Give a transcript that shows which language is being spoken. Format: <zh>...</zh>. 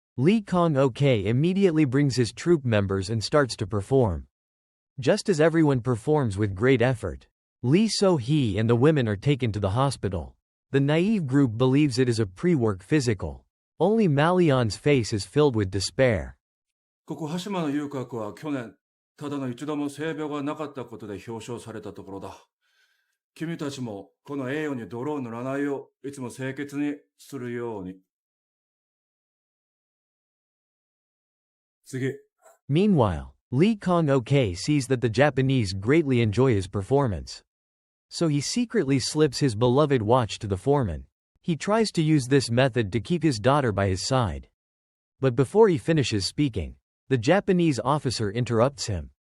<en>Lee Kong-ok immediately brings his troop members and starts to perform. Just as everyone performs with great effort, Lee So-hee and the women are taken to the hospital. The naive group believes it is a pre-work physical. Only Mallion's face is filled with despair.</en> <ja>ここ羽島の遊郭は去年、ただの一度も性病がなかったことで表彰されたところだ。君たちもこの栄誉に泥を塗らないよう、いつも清潔にするように。次。</ja> <en>Meanwhile, Lee Kong-ok sees that the Japanese greatly enjoy his performance. So he secretly slips his beloved watch to the foreman. He tries to use this method to keep his daughter by his side. But before he finishes speaking, the Japanese officer interrupts him.</en>